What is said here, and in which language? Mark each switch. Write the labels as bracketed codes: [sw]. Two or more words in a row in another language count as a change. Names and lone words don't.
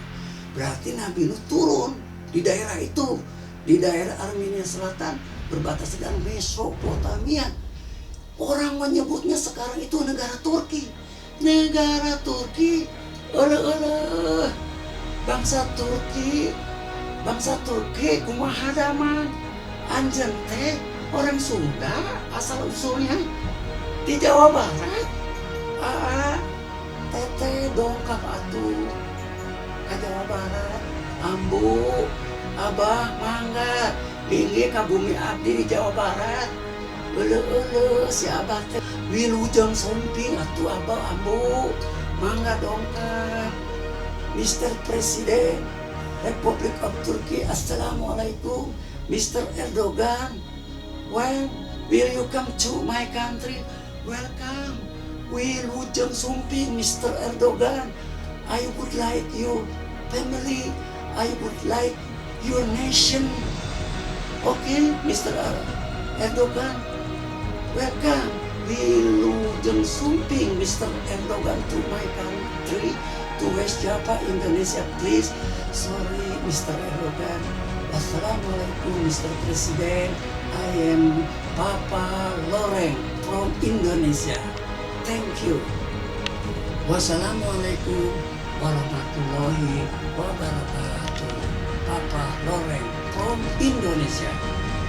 [id] Berarti Nabi Nuh turun di daerah itu, di daerah Armenia Selatan, berbatasan dengan Mesopotamia. Orang menyebutnya sekarang itu negara Turki. Negara Turki, bangsa Turki, [su] kumaha daman, anjen teh [id] orang Sunda asal usulnya di [su] Jawa Barat. Teteh dongkap atuh ke Jawa Barat, ambu, abah mangga, ini ka bumi abdi di Jawa Barat. Si abah teh wilujeng somping atuh abah ambu, mangga dongkap. [en] Mr. Presiden Republik of Turkey, Assalamualaikum. Mr. Erdogan, when will you come to my country? Welcome. [su] Wilujeng sumping, [en] Mr. Erdogan. I would like your family. I would like your nation. Okay, Mr. Erdogan. Welcome. [su] Wilujeng sumping, [en] Mr. Erdogan, to my country, to West Java, Indonesia, please. Sorry, Mr. Erdogan. Assalamualaikum, Mr. President. I am Papa Loreng from Indonesia. Thank you. [ar] Wassalamualaikum warahmatullahi wabarakatuh. [en] Papa Loreng from Indonesia.